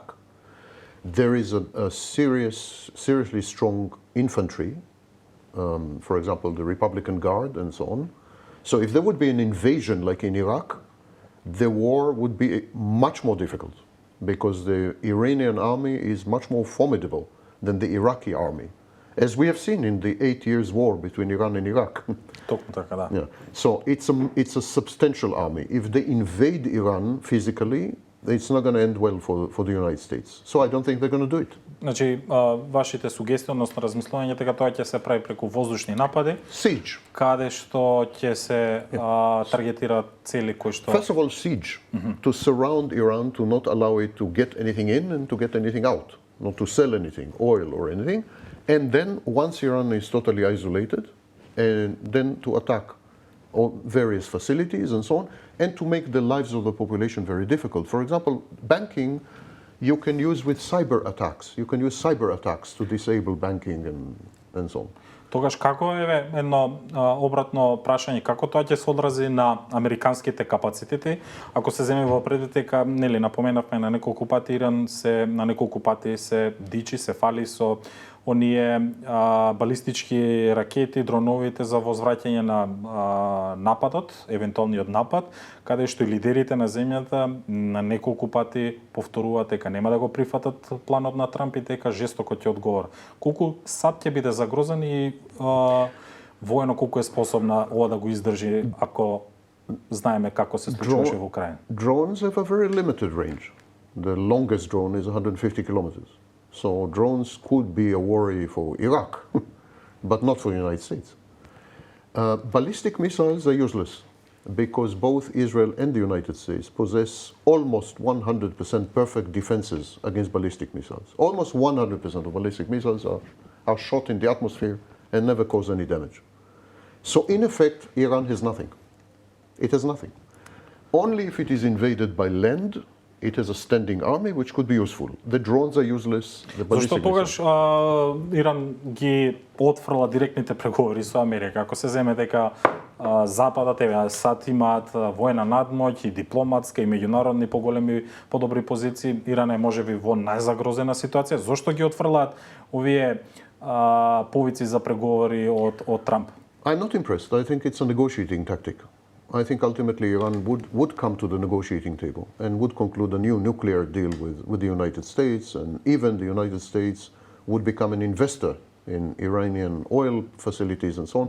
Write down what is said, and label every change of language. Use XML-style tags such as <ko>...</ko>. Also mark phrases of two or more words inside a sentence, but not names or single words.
<en>There is a seriously strong infantry, for example, the Republican Guard and so on. So if there would be an invasion like in Iraq, the war would be much more difficult because the Iranian army is much more formidable than the Iraqi army, as we have seen in the 8 years war between Iran and Iraq.</en> <mk>Токму така, да.</mk> <en>Yeah. So it's a substantial army. If they invade Iran physically, it's not going to end well for the United States. So I don't think they're going to do it.</en> <mk>Значи, вашите сугестии, односно размислување, дека тоа ќе се прави преку воздушни напади,</mk> <en>Siege.</en> <mk>каде што ќе се таргетираат цели кои што...</mk> <en>First of all, siege. To surround Iran, to not allow it to get anything in and to get anything out. Not to sell anything, oil or anything. And then, once Iran is totally isolated, and then to attack all various facilities and so on, and to make the lives of the population very difficult. For example, banking, you can use with cyber attacks. You can use cyber attacks to disable banking and so on.</en> <mk>Тогаш како е едно обратно прашање, како тоа ќе се одрази на американските капацитети, ако се земе во предвид дека, нели, напоменавме на неколку пати Иран се дичи, се фали со оние балистички ракети, дроновите за возвраќање на нападот, евентуалниот напад, каде што и лидерите на земјата на неколку пати повторуваат дека нема да го прифатат планот на Трамп и дека жестоко ќе одговора. Колку САД ќе биде загрозен и воено колку е способна ова да го издржи ако знаеме како се случуваше во Украина?</mk> <en>Drones have a very limited range. The longest drone is 150 kilometers. So drones could be a worry for Iraq, but not for the United States. Ballistic missiles are useless because both Israel and the United States possess almost 100% perfect defenses against ballistic missiles. Almost 100% of ballistic missiles are shot in the atmosphere and never cause any damage. So in effect, Iran has nothing. It has nothing. Only if it is invaded by land, it has a standing army which could be useful. The drones are useless. The ballistic</en> <mk>Зашто тогаш Иран ги отфрла директните преговори со Америка? Ако се земе дека Западот, САД имаат воена надмоќ и дипломатска и меѓународни поголеми, подобри позиции, Иран е можеби во најзагрозена ситуација. Зошто ги отфрлаат овие повици за преговори од Трамп?</mk> <en>I'm not impressed. I think it's a negotiating tactic. I think ultimately Iran would come to the negotiating table and would conclude a new nuclear deal with the United States, and even the United States would become an investor in Iranian oil facilities and so on.</en>